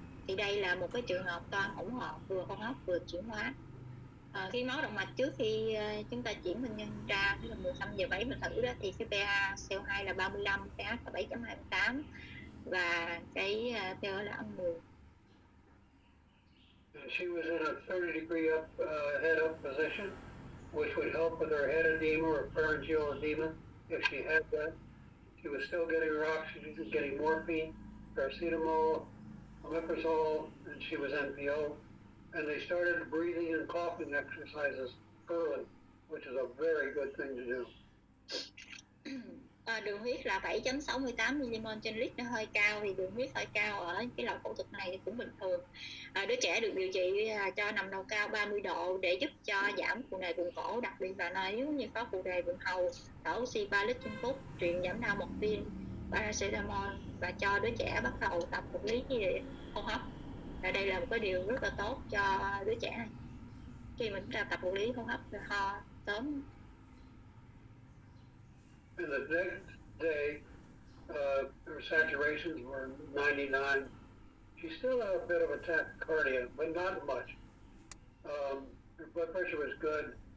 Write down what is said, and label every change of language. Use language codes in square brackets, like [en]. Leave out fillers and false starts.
[vi] Thì đây là một cái trường hợp toan hỗn hợp vừa hô hấp vừa chuyển hóa. Khi máu động mạch trước khi chúng ta chuyển bệnh nhân ra, tức là 15:07 mình thử đó, thì cái PaCO2 là 35, pH là 7.28 và cái PO là âm 10. [en] She was in a 30-degree head up position, which would help with her head edema or pharyngeal edema if she had that. She was still getting her oxygen, getting morphine, paracetamol, omeprazole, and she was NPO. And they started breathing and coughing exercises early, which is a very good thing to do. [vi] Đường huyết là 7.68 mmol trên lít, nó hơi cao, thì đường huyết hơi cao ở cái loại phẫu thuật này thì cũng bình thường. Đứa trẻ được điều trị cho nằm đầu cao 30 độ để giúp cho giảm phù nề vùng cổ, đặc biệt là nếu như có phù nề vùng hầu, thở oxy 3 lít trên phút, truyền giảm đau morphine, paracetamol và cho đứa trẻ bắt đầu tập vật lý với hô hấp. Đây là một cái điều rất là tốt cho đứa trẻ này khi mình tập vật lý hô hấp ho sớm. [en] And the next day, her saturations were 99. She still had a bit of a tachycardia, but not much. Her blood pressure was good.